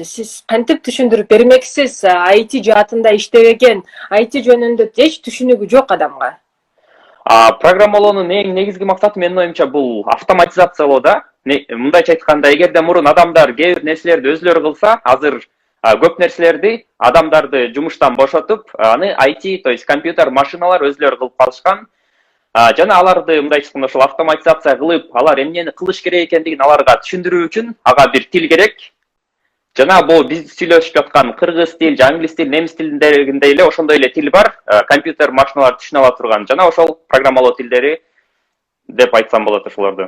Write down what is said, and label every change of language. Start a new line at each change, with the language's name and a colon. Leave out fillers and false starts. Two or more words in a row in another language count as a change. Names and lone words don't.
Kyrgyz: Сиз кантип түшүндүрүп бермексиз? IT жаатында иштебеген, IT жөнүндө эч түшүнүгү жок адамга. Программалоонун эң негизги максаты менин оюмча бул автоматизациялоо да. Мындайча айтканда, эгерде мурун адамдар кээ бир нерселерди өзүлөрү кылса, азыр көп нерселерди адамдарды жумуштан бошотуп, аны IT,
Russian: то есть компьютер,
Kyrgyz: машиналар өзүлөрү кылып калышкан. Жана аларды мындайча айтканда ошол автоматизация кылып, алар эмнени кылыш керек экендигин аларга түшүндүрүү үчүн ага бир тил керек. Жана бул биз сүйлөшүп жаткан кыргыз тил, англис тил, немис тилиндегиндей эле ошондой эле тил бар. Компьютер, машиналар түшүнө ала турган. Жана ошол программалоо тилдери деп айтсам болот ошолорду.